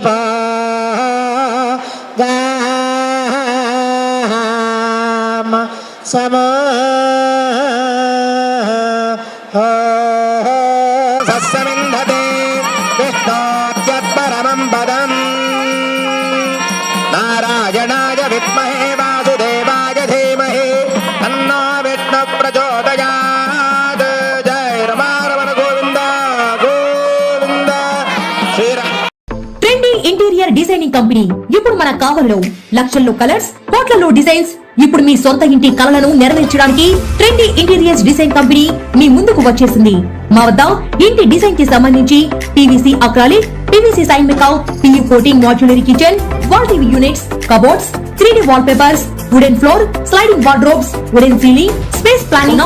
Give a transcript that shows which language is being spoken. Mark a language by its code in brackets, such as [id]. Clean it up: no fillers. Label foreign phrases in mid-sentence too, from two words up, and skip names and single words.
[sa] गाम समो सस्यमिन्धते विष्णोद्यत्परमं पदम् नारायणाय विद्महे वासुदेवाय धीमहि तन्नो विष्णुः प्रचोदयात्. जय रमारमण गोविंद गोविंद श्रीराम. [te] ట్రెండీ ఇంటీరియర్ డిజైనింగ్ కంపెనీ ఇప్పుడు మన కావలిలో లక్షల్లో కలర్స్, కోట్లలో డిజైన్స్. ఇప్పుడు మీ సొంత ఇంటి కలలను నెరవేర్చడానికి ట్రెండీ ఇంటీరియర్స్ డిజైన్ కంపెనీ మీ ముందుకు వచ్చేసింది. మా వద్ద ఇంటి డిజైన్ కి సంబంధించి [en] PVC acrylic, PVC sign makeout, PU coating, modular kitchen, wall TV units, cupboards, 3D wall papers, wooden floor, sliding wardrobes, wooden ceiling, space planning.